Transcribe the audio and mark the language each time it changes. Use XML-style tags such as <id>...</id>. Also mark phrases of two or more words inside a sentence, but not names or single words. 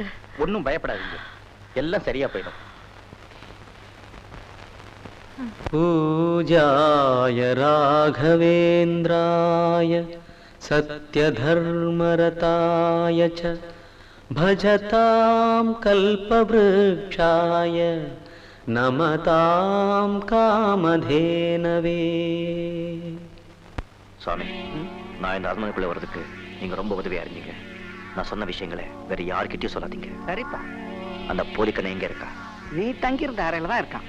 <ta>ஒன்னும் பயப்படாதீங்க, எல்லாம் சரியா போயிடும்.</ta> <sa>पूजाय राघवेन्द्राय सत्यधर्मरताय च भजतां कल्पवृक्षाय नमतां कामधेनवे.</sa> <ta>சுவாமி, நான் இந்த அரண்மனைக்குள்ள வர்றதுக்கு நீங்க ரொம்ப உதவியா இருந்தீங்க. நான் சொன்ன விஷயங்களை வேற யார்கிட்டயும் சொல்லாதீங்க. சரிப்பா, அந்த போலிக்கண்ணை எங்க இருக்கா? நீ தங்கியிருந்த அறையில தான் இருக்கான்.</ta>